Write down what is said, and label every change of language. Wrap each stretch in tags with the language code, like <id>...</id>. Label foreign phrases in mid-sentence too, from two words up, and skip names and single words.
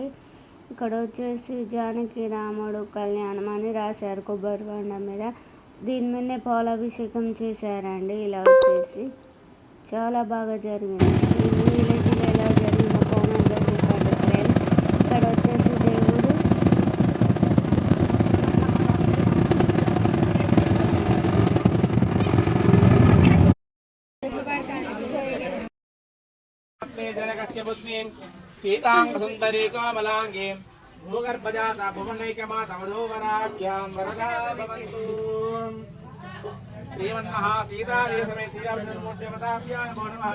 <te>ఇక్కడ వచ్చేసి జానకి రాముడు కళ్యాణం అని రాశారు కొబ్బరి బండ మీద. దీని మీదనే పాలాభిషేకం చేశారండి. ఇలా వచ్చేసి చాలా బాగా జరిగింది. ఈ విలేజ్లో ఎలా జరిగిందో కామెంట్గా చెప్పండి ఫ్రెండ్స్. ఇక్కడ వచ్చేసి దేవుడు</te> <sa>जनकस्य पुत्रीं सीताङ्गसुन्दरी कोमलाङ्गीं भूगर्भजाता भुवनैकमातमधोवराभ्यां वरदा भवन्तु. श्रीमन्महा सीतादेवी समेत श्रीरामचन्द्रमूर्तिमताभ्यां नमो नमः.</sa>